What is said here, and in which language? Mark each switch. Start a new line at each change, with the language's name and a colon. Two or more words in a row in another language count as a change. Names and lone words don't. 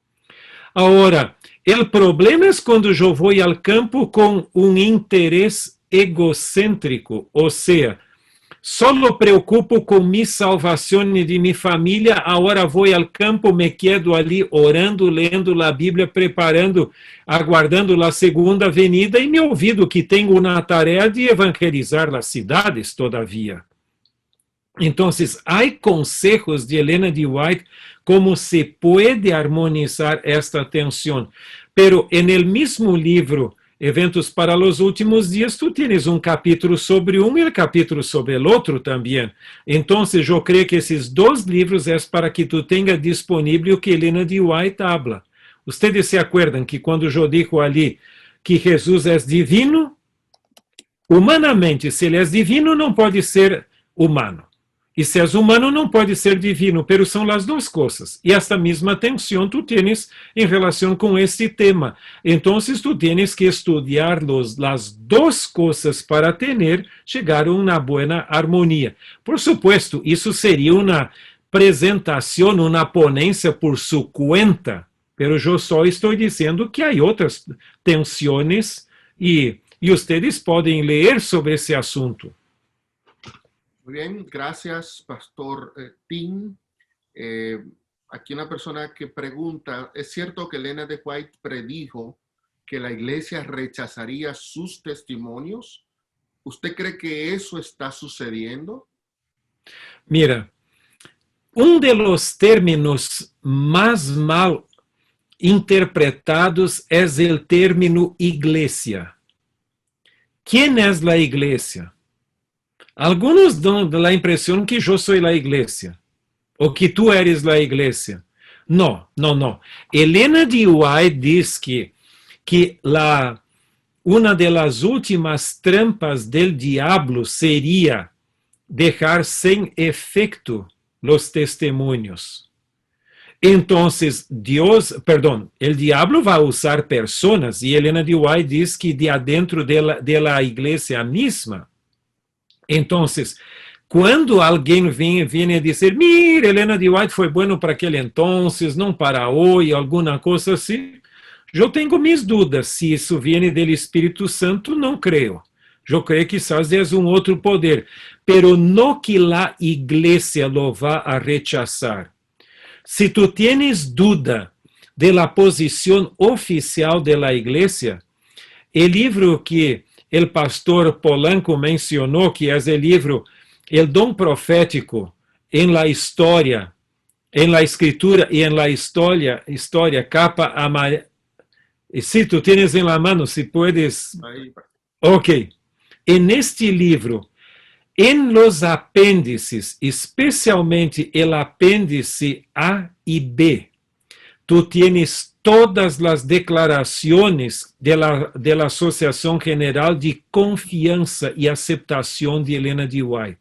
Portuguese: Agora, o problema é quando eu vou ao campo com um interesse egocêntrico, ou seja, só me preocupo com minha salvação e de minha família, agora vou ao campo,
Spanish: me quedo
Portuguese: ali orando, lendo a Bíblia, preparando, aguardando a segunda venida e
Spanish: me olvido
Portuguese: que tenho uma tarefa de evangelizar as cidades todavia. Então, há conselhos de Helena de White como se pode harmonizar esta tensão.
Spanish: Pero en el mismo
Portuguese: livro, Eventos para los Últimos Dias,
Spanish: tu tienes
Portuguese: um capítulo sobre um e um capítulo sobre o outro também. Então, eu creio que esses dois livros é para que tu tenha disponível o que Helena de White habla.
Spanish: Ustedes se acuerdan que
Portuguese: quando eu digo ali que Jesus é divino, humanamente, se ele é divino, não pode ser humano. E se és humano, não pode ser divino, pero são as duas coisas. E esta mesma tensão tu tens em relação com este tema. Então, tu tens que estudar as duas coisas para chegar a uma boa harmonia.
Spanish: Por supuesto,
Portuguese: isso seria uma apresentação, uma ponência por sua conta, pero eu só estou dizendo que há outras tensões e vocês podem ler sobre esse assunto.
Spanish: Muy bien, gracias, Pastor Tim. Aquí una persona que pregunta, ¿es cierto que Helena de White predijo que la iglesia rechazaría sus testimonios? ¿Usted cree que eso está sucediendo? Mira, de los términos más mal interpretados es el término iglesia. ¿Quién es la iglesia? Algunos dan
Portuguese: a impressão que eu sou a igreja, ou que
Spanish: tu eres
Portuguese: a igreja.
Spanish: No, no, no. Elena de White diz que una de las últimas trampas del diablo sería dejar sin efecto los testimonios. Entonces, el diablo va a usar personas, y Elena de White dice que de adentro de la iglesia misma. Entonces,
Portuguese: quando alguém vem a dizer, mira, Elena de White foi bueno para aquele entonces, não para hoje, alguma coisa assim, eu tenho minhas dúvidas se isso vem do Espírito Santo, não creio. Eu creio que quizás é outro poder,
Spanish: pero no que
Portuguese: a igreja
Spanish: lo vá a rechazar.
Portuguese: Se
Spanish: tu tienes duda de la
Portuguese: posição oficial
Spanish: de la
Portuguese: igreja, o livro que o pastor Polanco mencionou, que é o livro El Dom Profético en la Historia, en la Escritura y en la Historia capa amarela.
Spanish: Si tú tienes en la mano, si puedes. Ok. En este livro, en los apêndices, especialmente el apêndice A y B, tú tienes todas las declaraciones de la Asociación General de Confianza y Aceptación de Elena de White.